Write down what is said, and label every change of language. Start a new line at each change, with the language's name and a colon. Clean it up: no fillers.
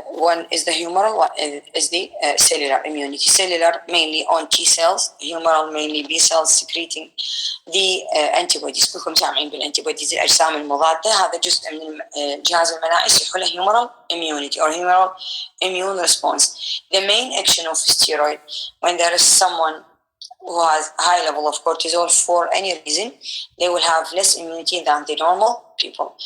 English: One is the humoral, one is the cellular immunity. Cellular mainly on T cells, humoral mainly B cells secreting the antibodies.
Arabic: كلكم سامعين بالantibodies الأجسام المضادة، هذا جزء من الجهاز المناعي يصيحوا له
English: humoral immunity or humoral immune response. The main action of steroid when there is someone who has high level of cortisol for any reason, they will have less immunity than the normal people.